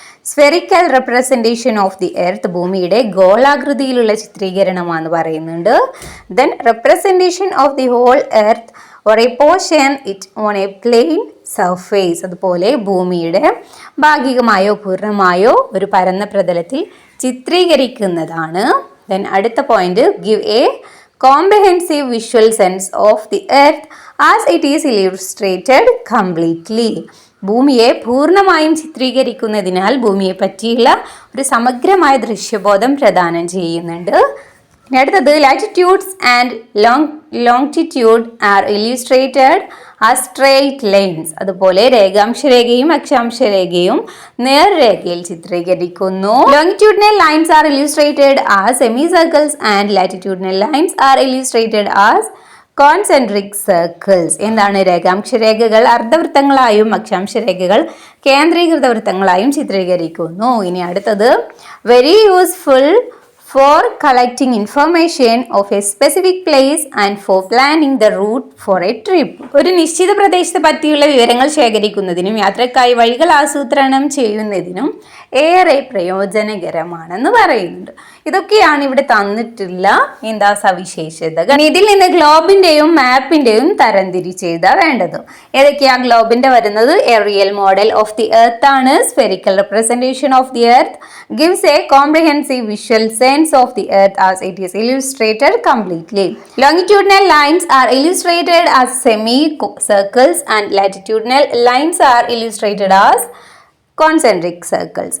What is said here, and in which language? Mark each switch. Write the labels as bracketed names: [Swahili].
[English] Spherical representation of the earth. [Malayalam] ഭൂമിയുടെ ഗോളാകൃതിയിലുള്ള ചിത്രീകരണമാണെന്ന് പറയുന്നുണ്ട്. [English] Then representation of the whole earth or a portion it on a plane surface. [Malayalam] അതുപോലെ ഭൂമിയുടെ ഭാഗികമായോ പൂർണ്ണമായോ ഒരു പരന്ന പ്രതലത്തിൽ ചിത്രീകരിക്കുന്നതാണ്. [English] then [Malayalam] അടുത്ത point, [English] Give a comprehensive visual sense of the earth as it is illustrated completely. [Malayalam] ഭൂമിയെ പൂർണ്ണമായും ചിത്രീകരിക്കുന്നതിനാൽ ഭൂമിയെ പറ്റിയുള്ള ഒരു സമഗ്രമായ ദൃശ്യബോധം പ്രദാനം ചെയ്യുന്നുണ്ട്. അടുത്തത്, [English] Latitudes and longitude are illustrated as straight lines. [Malayalam] അതുപോലെ രേഖാംശരേഖയും അക്ഷാംശരേഖയും നേർരേഖയിൽ ചിത്രീകരിക്കുന്നു. [English] Longitudinal lines are illustrated as semicircles and latitudinal lines are illustrated as concentric circles. [Malayalam] എന്താണ്? രേഖാംശരേഖകൾ അർദ്ധവൃത്തങ്ങളായും അക്ഷാംശരേഖകൾ കേന്ദ്രീകൃത വൃത്തങ്ങളായും ചിത്രീകരിക്കുന്നു. ഇനി അടുത്തത്, [English] Very useful for collecting information of a specific place and for planning the route for a trip. [Malayalam] ഒരു നിശ്ചിത പ്രദേശത്തെ പറ്റിയുള്ള വിവരങ്ങൾ ശേഖരിക്കുന്നതിനും യാത്രക്കായി വഴികൾ ആസൂത്രണം ചെയ്യുന്നതിനും ഏറെ പ്രയോജനകരമാണെന്ന് പറയുന്നുണ്ട്. ഇതൊക്കെയാണ് ഇവിടെ തന്നിട്ടുള്ള സവിശേഷതകൾ. ഇതിൽ നിന്ന് ഗ്ലോബിന്റെയും മാപ്പിന്റെയും തരംതിരിച്ച് എഴുതാ വേണ്ടത്. ഏതൊക്കെയാ ഗ്ലോബിന്റെ വരുന്നത്? [English] a real model of the earth [Malayalam] ആണ്. [English] Spherical representation of the earth gives a comprehensive visual sense of the earth as it is illustrated completely. Longitudinal lines are illustrated as semicircles and latitudinal lines are illustrated as concentric circles.